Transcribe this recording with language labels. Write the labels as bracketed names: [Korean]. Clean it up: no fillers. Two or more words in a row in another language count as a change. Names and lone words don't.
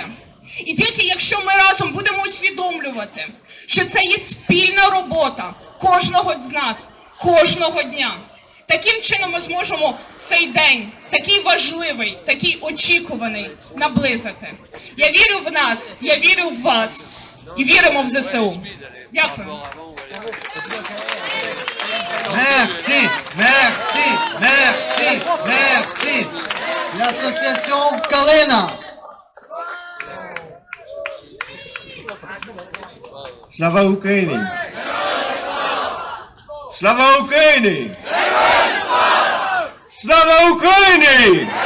[Ukrainian] І тільки якщо ми разом будемо усвідомлювати, що це є спільна робота кожного з нас, кожного дня, таким чином ми зможемо цей день, такий важливий, такий очікуваний, наблизити. Я вірю в нас, я вірю в вас і віримо в ЗСУ. Дякую. [French] Merci, merci, merci, merci. L'association Kalena. [Ukrainian] Слава Україні! Слава Україні! Слава Україні!